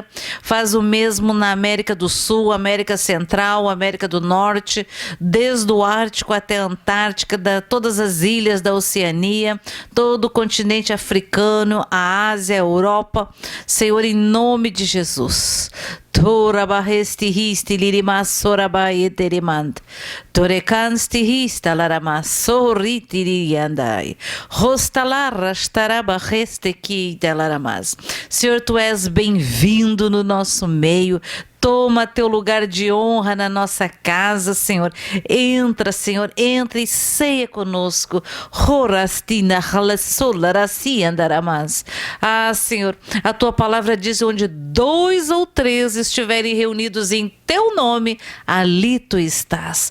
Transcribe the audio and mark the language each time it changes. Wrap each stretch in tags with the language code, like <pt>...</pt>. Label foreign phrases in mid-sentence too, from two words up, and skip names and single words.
<pt>Faz o mesmo na América do Sul, América Central, América do Norte, desde o Ártico até a Antártica, todas as ilhas da Oceania, todo o continente africano, a Ásia, a Europa. Senhor, em nome de Jesus. Torabahesti histe lirimas sorabai terimand. Torekansti hista laramas sorriti liriandai. Rostalarras tarabaheste ki laramas. Senhor, Tu és bem-vindo no nosso meio. Toma Teu lugar de honra na nossa casa, Senhor. Entra, Senhor, entra e ceia conosco. Horastina halasolarasi andaramas. Ah, Senhor, a Tua palavra diz: onde 2 ou 3 estiverem reunidos em Teu nome, ali Tu estás.</pt>